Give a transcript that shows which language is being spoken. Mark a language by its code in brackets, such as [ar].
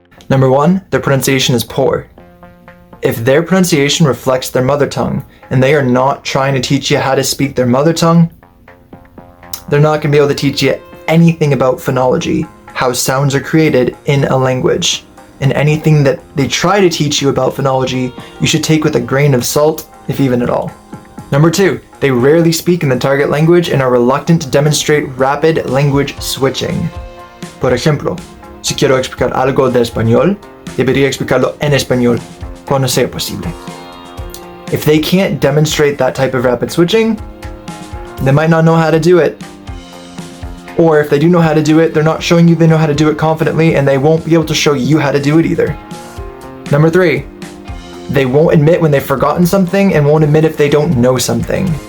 [en] Number 1, their pronunciation is poor. If their pronunciation reflects their mother tongue and they are not trying to teach you how to speak their mother tongue, they're not going to be able to teach you anything about phonology, how sounds are created in a language. And anything that they try to teach you about phonology, you should take with a grain of salt, if even at all. Number 2, they rarely speak in the target language and are reluctant to demonstrate rapid language switching. [es] Por ejemplo, si quiero explicar algo de español, debería explicarlo en español cuando sea posible. [en] If they can't demonstrate that type of rapid switching, they might not know how to do it. Or if they do know how to do it, they're not showing you they know how to do it confidently, and they won't be able to show you how to do it either. Number 3, they won't admit when they've forgotten something and won't admit if they don't know something.